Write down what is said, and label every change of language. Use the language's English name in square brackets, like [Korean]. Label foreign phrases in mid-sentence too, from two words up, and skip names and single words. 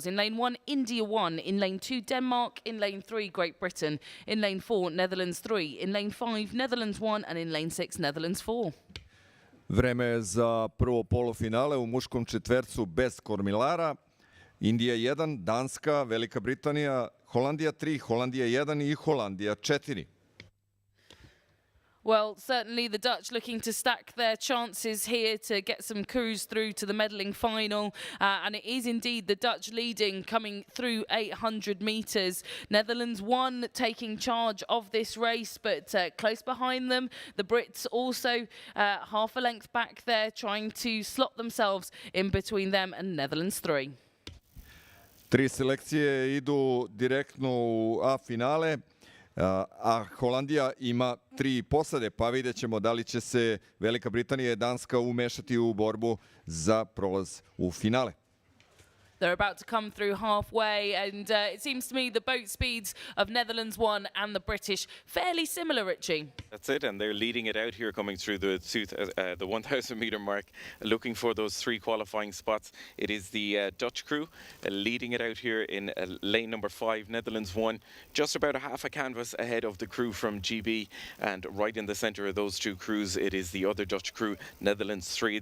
[English] In lane 1, India 1. In lane 2, Denmark. In lane 3, Great Britain. In lane 4, Netherlands 3. In lane 5, Netherlands 1. And in lane 6, Netherlands 4. [Serbian] Vreme je za prvo polufinale u muškom četvercu bez kormilara. Indija 1, Danska, Velika Britanija, Holandija 3, Holandija 1 i Holandija 4. [English] Well, certainly the Dutch looking to stack their chances here to get some crews through to the medalling final. And it is indeed the Dutch leading, coming through 800 metres. Netherlands 1 taking charge of this race, but close behind them, the Brits also half a length back there, trying to slot themselves in between them and Netherlands 3. [Serbian] Tri selekcije idu direktno u A finale. A Holandija ima 3 posade, pa vidjet ćemo da li će se Velika Britanija i Danska umešati u borbu za prolaz u finale. [English] They're about to come through halfway, and it seems to me the boat speeds of Netherlands 1 and the British fairly similar, Richie. That's it, and they're leading it out here, coming through the 1,000 metre mark, looking for those 3 qualifying spots. It is the Dutch crew leading it out here in lane number 5, Netherlands 1, just about a half a canvas ahead of the crew from GB, and right in the centre of those 2 crews, it is the other Dutch crew, Netherlands 3.